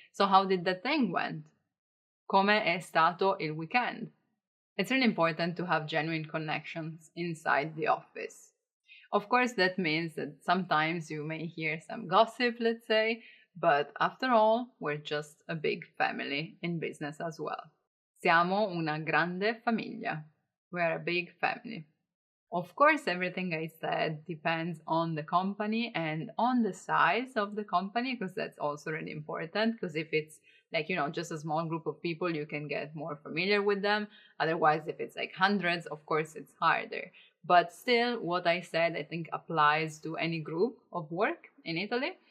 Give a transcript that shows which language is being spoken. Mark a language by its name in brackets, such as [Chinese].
[English] So how did that thing went? [Italian] Come è stato il weekend? [English] It's really important to have genuine connections inside the office. Of course, that means that sometimes you may hear some gossip, let's say, but after all, we're just a big family in business as well. [Italian] Siamo una grande famiglia. [English] We're a big family. Of course, everything I said depends on the company and on the size of the company, because that's also really important. Because if it's like, just a small group of people, you can get more familiar with them. Otherwise, if it's like hundreds, of course, it's harder. But still, what I said, I think applies to any group of work in Italy.